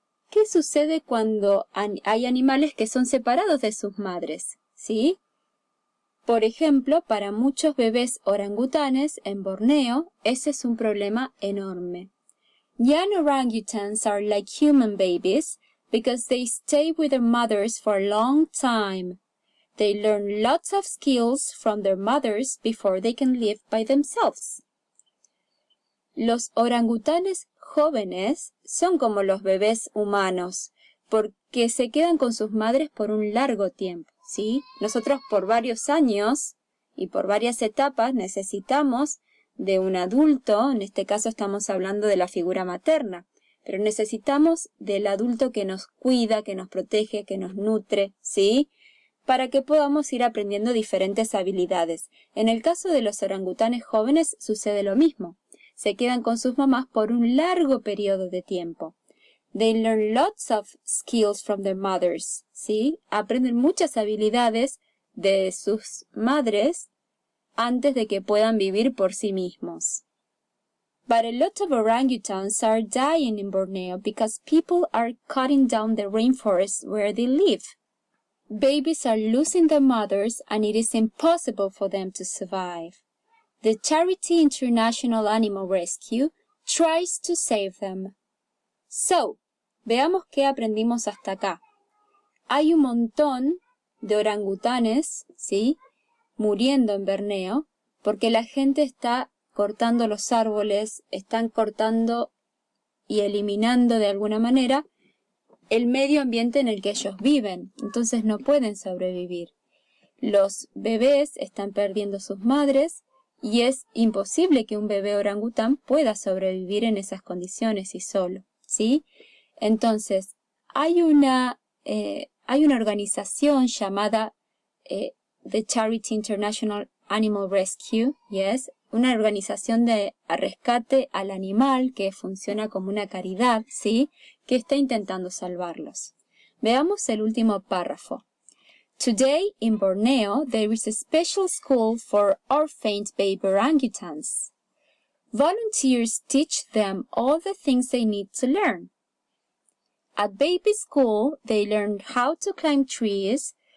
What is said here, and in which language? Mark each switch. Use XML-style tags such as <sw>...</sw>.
<es>¿Qué sucede cuando hay animales que son separados de sus madres? ¿Sí? Por ejemplo, para muchos bebés orangutanes en Borneo, ese es un problema enorme.</es> <en>Young orangutans are like human babies because they stay with their mothers for a long time. They learn lots of skills from their mothers before they can live by themselves.</en> <es>Los orangutanes jóvenes son como los bebés humanos, porque se quedan con sus madres por un largo tiempo, ¿sí? Nosotros por varios años y por varias etapas necesitamos de un adulto, en este caso estamos hablando de la figura materna, pero necesitamos del adulto que nos cuida, que nos protege, que nos nutre, ¿sí? Para que podamos ir aprendiendo diferentes habilidades. En el caso de los orangutanes jóvenes sucede lo mismo. Se quedan con sus mamás por un largo periodo de tiempo.</es> <en>They learn lots of skills from their mothers, ¿sí?</en> <es>Aprenden muchas habilidades de sus madres antes de que puedan vivir por sí mismos.</es> <en>But a lot of orangutans are dying in Borneo because people are cutting down the rainforest where they live. Babies are losing their mothers and it is impossible for them to survive. The charity International Animal Rescue tries to save them.</en> <es>So, veamos qué aprendimos hasta acá. Hay un montón de orangutanes, ¿sí?, muriendo en Borneo porque la gente está cortando los árboles, están cortando y eliminando de alguna manera el medio ambiente en el que ellos viven. Entonces no pueden sobrevivir. Los bebés están perdiendo sus madres y es imposible que un bebé orangután pueda sobrevivir en esas condiciones y solo, ¿sí? Entonces, hay una organización llamada The Charity International Animal Rescue, yes, una organización de rescate al animal que funciona como una caridad, ¿sí?, que está intentando salvarlos. Veamos el último párrafo.</es> <en>Today, in Borneo, there is a special school for orphaned baby orangutans. Volunteers teach them all the things they need to learn. At baby school, they learn how to climb trees,</en>